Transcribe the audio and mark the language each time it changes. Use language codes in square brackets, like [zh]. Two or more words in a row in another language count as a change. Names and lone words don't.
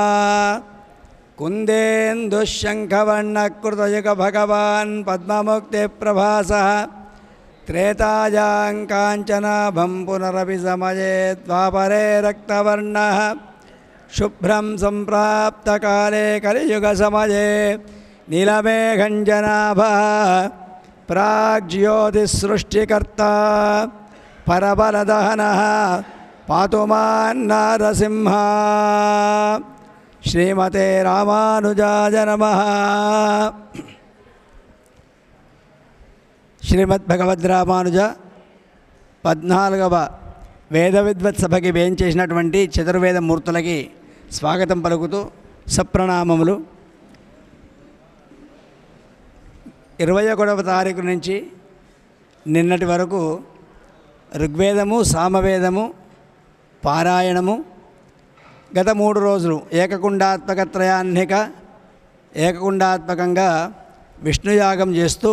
[sa] कुन्देन्दुशङ्खवर्णकृतयुगभगवान् पद्ममुक्तिप्रभासः त्रेतायां काञ्चनाभं पुनरपि समये द्वापरे रक्तवर्णः शुभ्रं सम्प्राप्तकाले कलियुगसमये नीलमेघञ्जनाभः प्राग्ज्योतिसृष्टिकर्ता परबलदहनः पातु मान्नारसिंह। श्रीमते रामानुजाय नमः। [te] శ్రీమద్భగవద్రామానుజ 14వ వేద విద్వత్ సభకి వేయించేసినటువంటి చతుర్వేద మూర్తులకి స్వాగతం పలుకుతూ సప్రణామములు. 21వ తారీఖు నుంచి నిన్నటి వరకు ఋగ్వేదము సామవేదము పారాయణము, గత 3 రోజులు ఏకకుండాత్మకంగా విష్ణుయాగం చేస్తూ